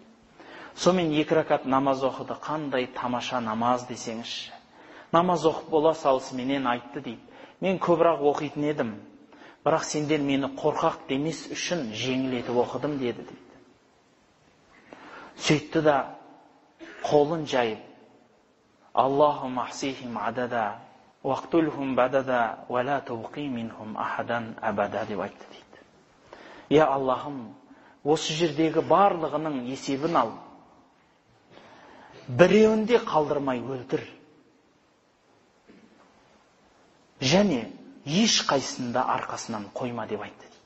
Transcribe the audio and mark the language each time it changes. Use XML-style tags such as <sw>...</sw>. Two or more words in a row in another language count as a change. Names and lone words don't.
<kk>Сонымен 2 ракағат намаз оқыды. Қандай тамаша намаз десеңізші. Намаз оқып бола салысыменен айтты дейді, мен көбірек оқитын едім, бірақ сендер мені қорқақ демес үшін жеңіл етіп оқыдым деді дейді. Сөйтті да қолын жайып,</kk> <ar>اللهم أحصهم عددا واقتلهم بددا ولا تبق منهم أحدا أبدا</ar> <kk>деп айтты дейді. Я Аллахым, осы жердегі барлығының есебін ал, біреуінде қалдырмай өлтір. Және еш қайсында арқасынан қойма деп айтты дейді.</kk>